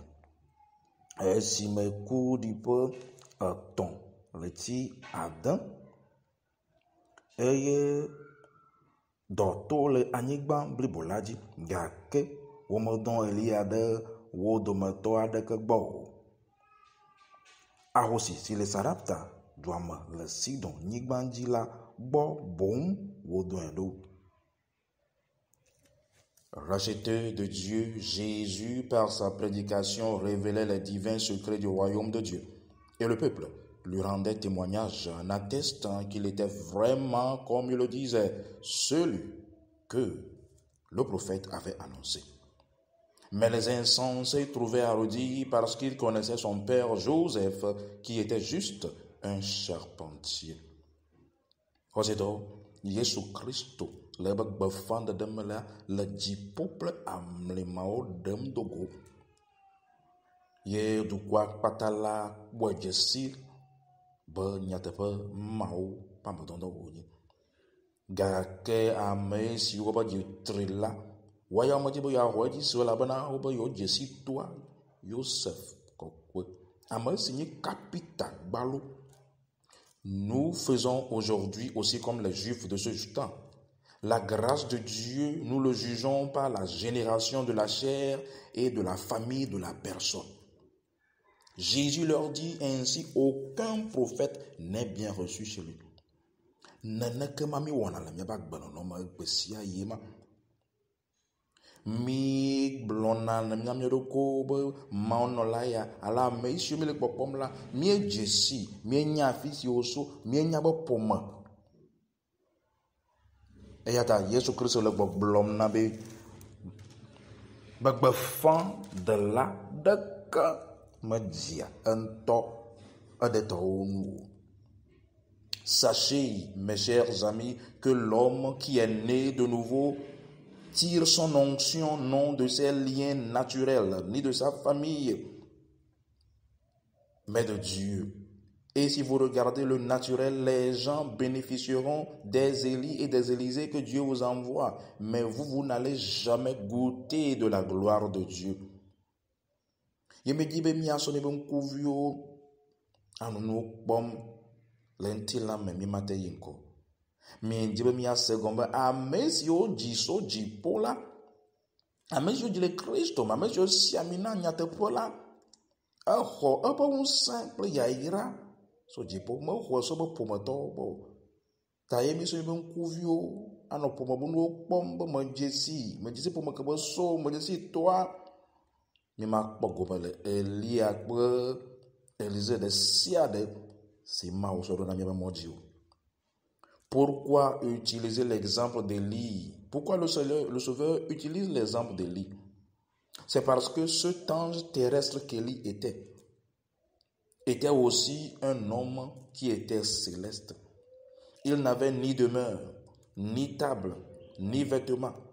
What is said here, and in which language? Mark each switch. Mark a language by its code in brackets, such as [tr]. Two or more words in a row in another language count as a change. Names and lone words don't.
[ee] Si me ku di pe etɔ̃ le ti ade eye dɔto le anyigba blibo la dzi, gake womedɔ Elia ɖe wo dometɔ aɖeke gbɔ o. Ahosi si le Sarepta dua me le Sidon nyigba dzi la gbɔ boŋ wodɔe ɖo. [fr] Racheté de Dieu, Jésus, par sa prédication, révélait les divins secrets du royaume de Dieu. Et le peuple lui rendait témoignage en attestant qu'il était vraiment, comme il le disait, celui que le prophète avait annoncé. Mais les insensés trouvaient à redire parce qu'ils connaissaient son père Joseph, qui était juste un charpentier. [ee] Yesu Kristo le gbefan dedem la le dziƒople amlimao dem dogo. Ye dukɔa kpata la kpɔe dze si be nyateƒe mawo ƒe amedɔdɔ wonye. Gake ame siwo be dzi tri la, woya medzi be yeaxɔ edzi si elabena wobe yewo dze si toa Yosef kɔkɔe, ame si nye kapita gbalo. [fr] Nous faisons aujourd'hui aussi comme les Juifs de ce temps. La grâce de Dieu, nous le jugeons par la génération de la chair et de la famille de la personne. Jésus leur dit ainsi: aucun prophète n'est bien reçu chez lui. [ee] Neneke ma mi wɔna le miaba gbenɔnɔ gbe sia ye ma. Mi gblɔna ne mia ɖokwo be maonɔla ya, ala ame siwo mi le kpɔkpɔm la, míedze si, míenya afi si woso, míenya be ƒome. Eya ta Yesu Kristo le gbɔgblɔm na be gbefan de la ɖeke medzia ŋutɔ eɖetɔwo nu o. [fr] Sachez, mes chers amis, que l'homme qui est né de nouveau tire son onction non de ses liens naturels, ni de sa famille, mais de Dieu. Et si vous regardez le naturel, les gens bénéficieront des Élie et des Élisées que Dieu vous envoie, mais vous n'allez jamais goûter de la gloire de Dieu. Je me dis, [ee] mi asone be nkuvio anunu kpɔm le ŋti la me mi mate yi ŋkɔ. Mi di be mi ase gɔme ame siwo dzi so dziƒo la, ame siwo dzi le Kristo me, ame siwo sia mi na nyateƒe la, exɔ eƒe ŋusẽ kple yayra so dziƒo, mexɔ so be ƒometɔwo gbɔ o. Ta ye mi so be ŋkuviwo anɔ ƒome be nuwo kpɔm be medze si ƒome ke be so, medze si toa, mi makpɔ gome le Elia kple Élisée de sia de si Mawu sɔ ɖo na miabe mɔdzi o. [fr] Pourquoi utiliser l'exemple d'Élie? Pourquoi le Sauveur utilise l'exemple d'Élie? C'est parce que cet ange terrestre qu'Élie était aussi un homme qui était céleste. Il n'avait ni demeure, ni table, ni vêtements.